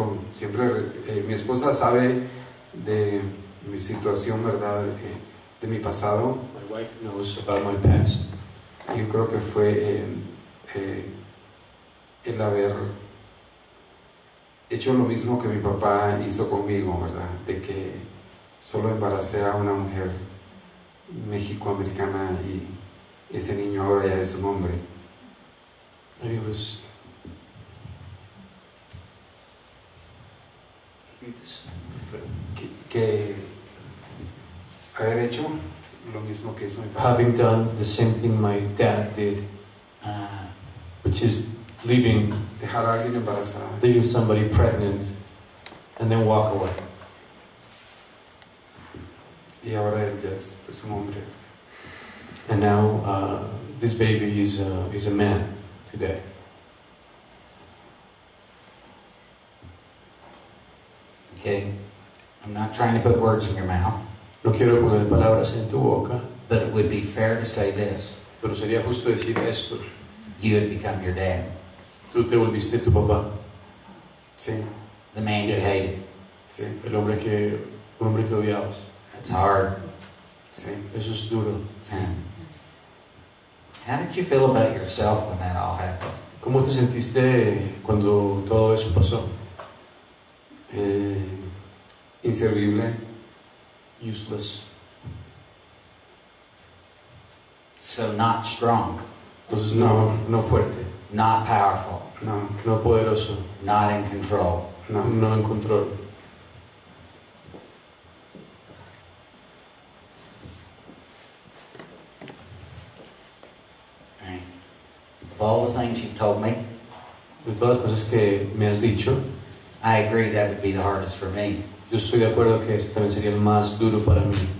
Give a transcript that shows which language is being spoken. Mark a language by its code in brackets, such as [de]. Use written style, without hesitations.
[es] Siempre mi esposa sabe de mi situación, ¿verdad? De mi pasado. [en] My wife knows about my past. [es] Yo creo que fue el haber hecho lo mismo que mi papá hizo conmigo, ¿verdad? De que solo embaracé a una mujer mexicoamericana y ese niño ahora ya es un hombre. [en] And it was [es] Que haber hecho lo mismo que hizo mi papá. [en] having done the same thing my dad did, which is leaving [es] Dejar a alguien embarazada. [en] somebody pregnant and then walk away. [es] Y ahora él ya es pues, un hombre. [en] And now this baby is a man today. Okay, I'm not trying to put words in your mouth, [es] No quiero poner palabras en tu boca, [en] but it would be fair to say this. [es] pero sería justo decir esto. [en] You had become your dad, [es] Tú te volviste tu papá, Sí, [en] the man you Yes. hated. [es] sí, un hombre que odiabas. [en] That's hard. [es] sí. Eso es duro. [en] How did you feel about yourself when that all happened? [es] ¿Cómo te sentiste cuando todo eso pasó? Inservible, [en] Useless. So not strong, [es] Entonces no fuerte, [en] not powerful, [es] no poderoso, [en] not in control. [es] no. no en control. [en] Right. Of all the things you've told me, [es] De todas las cosas que me has dicho, [en] I agree that would be the hardest for me. [es] yo estoy de acuerdo que este también sería el más duro para mí.